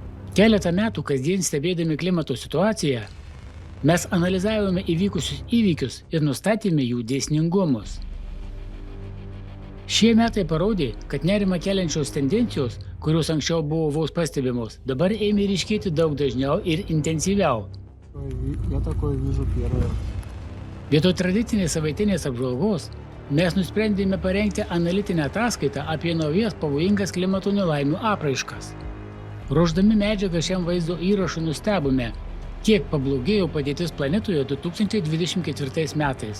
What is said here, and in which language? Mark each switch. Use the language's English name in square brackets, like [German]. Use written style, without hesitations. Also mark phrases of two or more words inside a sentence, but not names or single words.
[Lithuanian] Keletą metų kasdien stebėdami klimato situaciją, mes analizavome įvykusius įvykius ir nustatėme jų dėsningumus. Šie metai parodė, kad nerimą keliančios tendencijos, kurios anksčiau buvo vos pastebimos, dabar ėmė ryškėti daug dažniau ir intensyviau. [Russian] Я такое вижу первое. [Lithuanian] Vietoj tradicinės savaitinės apžvalgos, mes nusprendėme parengti analitinę ataskaitą apie naujas pavojingas klimato nelaimių apraiškas. Ruošdami medžiagą šiam vaizdo įrašui nustebome, kiek pablogėjo padėtis planetoje 2024 metais.